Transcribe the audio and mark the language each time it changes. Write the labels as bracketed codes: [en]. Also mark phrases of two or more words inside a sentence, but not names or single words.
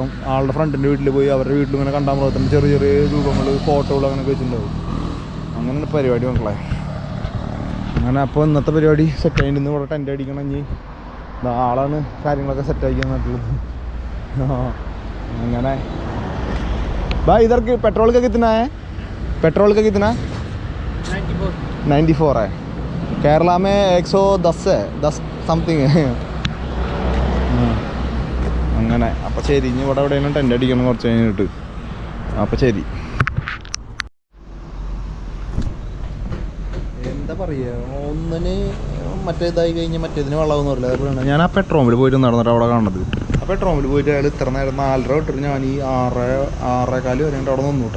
[ml] ആളുടെ ഫ്രണ്ടിൻ്റെ വീട്ടിൽ പോയി അവരുടെ വീട്ടിൽ ഇങ്ങനെ കണ്ടാമൃഗത്തിൻ്റെ ചെറിയ രൂപങ്ങൾ ഫോട്ടോകൾ അങ്ങനെയൊക്കെ വെച്ചിട്ടുണ്ടാവും. അങ്ങനെയാണ് പരിപാടി മക്കളെ. അങ്ങനെ അപ്പോൾ ഇന്നത്തെ പരിപാടി സെറ്റായിട്ട് ഇന്ന് ഇവിടെ ടെൻ്റ് അടിക്കണം. ഇനി ആളാണ് കാര്യങ്ങളൊക്കെ സെറ്റാക്കിയെന്ന് പറഞ്ഞിട്ടുള്ളത്. [hi] അങ്ങനെ भाई इधर के पेट्रोल का कितना है? पेट्रोल का कितना? 94 है. केरला में 110 है, 10 समथिंग है. [ml] അങ്ങനെ. അപ്പോൾ ശരി, ഇനി ഇവിടെ എവിടെയെങ്കിലും ടെൻ്റ് അടിക്കണം കുറച്ച് കഴിഞ്ഞിട്ട്. അപ്പോൾ ശരി. എന്താ പറയുക, ഒന്നിന് മറ്റേതായി കഴിഞ്ഞാൽ മറ്റേതിന് വെള്ളമൊന്നും അറിയില്ല. അതേപോലെ ഞാൻ ആ പെട്രോൾ പമ്പിൽ പോയിട്ട് നടന്നിട്ട് അവിടെ കാണുന്നത്. ആ പെട്രോൾ പമ്പിൽ പോയിട്ട് അയാൾ ഇത്ര നേരം 4:30 തൊട്ടിട്ട് ഞാൻ ഈ 6:15 വരെ അവിടെ നിന്നു കേട്ടോ.